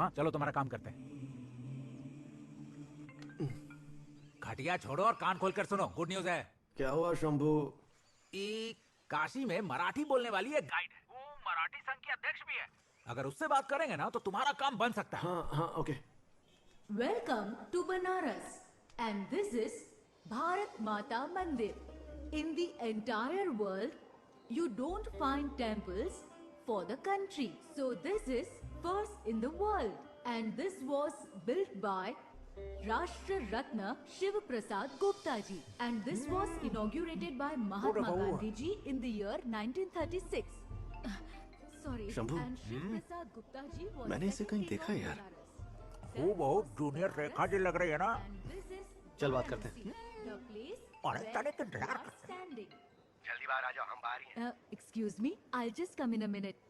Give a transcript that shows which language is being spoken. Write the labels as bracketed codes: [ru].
[hi] हाँ, चलो तुम्हारा काम करते हैं। खटिया छोड़ो और कान खोलकर सुनो, गुड न्यूज है। क्या हुआ शंभू? काशी में मराठी बोलने वाली एक गाइड है, वो मराठी संघ की अध्यक्ष भी है। अगर उससे बात करेंगे ना तो तुम्हारा काम बन सकता है। हाँ हाँ, okay. [en] Welcome to Banaras, and this is Bharat Mata Mandir. In the entire world, you don't find temples for the country. So this is first in the world, and this was built by Rashtra Ratna Shiv Prasad Gupta ji, and this was inaugurated by Mahatma Gandhi ji in the year 1936. Sorry, [hi] Shambhu, [en] and Shiv Prasad Gupta ji was [hi] मैंने इसे कहीं देखा है यार। वो बहुत junior Rekha ji लग रही है ना। चल बात करते हैं। और तने के इंतजार करते हैं। जल्दी बाहर आ जाओ, हम बाहर ही हैं। [en] Excuse me, I'll just come in a minute.